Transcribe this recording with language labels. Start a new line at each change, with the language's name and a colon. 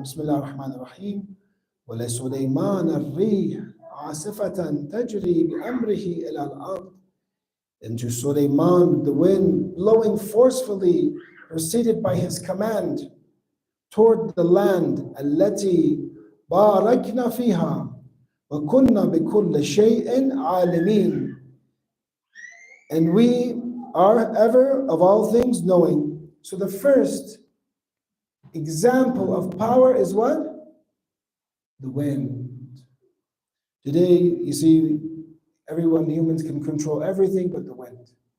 Arabic: Bismillah ar-Rahman ar-Rahim. وَلَسُلَيْمَانَ الرِّيحَ عَاصِفَةً تَجْرِي بِأَمْرِهِ إِلَى الْأَرْضِ.
English: And to Sulayman, the wind blowing forcefully, proceeded by his command toward the land.
Arabic: التي باركنا فيها وكنا بكل شيء عالمين.
English: And we are ever of all things knowing. So the first example of power is what? The wind. Today, you see, humans can control everything but the wind.